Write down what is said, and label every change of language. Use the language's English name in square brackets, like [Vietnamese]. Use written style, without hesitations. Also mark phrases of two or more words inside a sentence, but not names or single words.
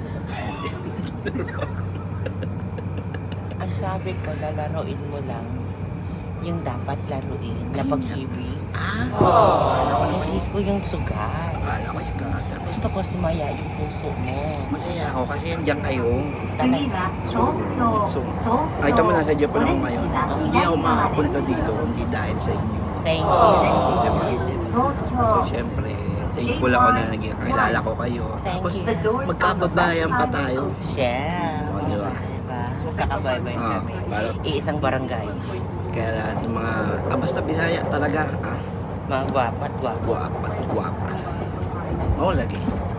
[Filipino] Ang sabi ko, lalaroin mo lang yung dapat laruin na pag-ibig. Nais ko yung sugat. Akala ko scatter. Gusto ko sumaya yung puso mo. Masaya ako kasi nandiyan kayo. [Japanese] 次は東京、 [Filipino] So, [Japanese] 東 [Filipino] kahit naman nasa [Japanese] 京、 [Filipino] Japan [Japanese] オレ [Filipino] ako [Japanese] ンジ [Filipino] ngayon, [Japanese] は [Filipino] hindi [Japanese] 左 [Filipino] ako [Japanese] 側で [Filipino] makapunta dito kundi dahil sa inyo. [English] Thank you. [Filipino] Diba? [Japanese] す。東 [Filipino] So, [Japanese] 京、 [Filipino] syempre, thankful ako na nagkakilala ko kayo. [English] Thank [Filipino] Tapos, [English] you. The doors on the [Filipino] magkababayan [English] left [Filipino] pa [English] side [Filipino] tayo. [English] will open. [Filipino] Siya. O, diba? Diba? So, magkakabaybay Ah, kami. parang- Iisang barangay. Kaya lahat ng mga, basta Bisaya talaga, Mga gwapat, gwapo. guwapa, guwapa. Oo, lagi.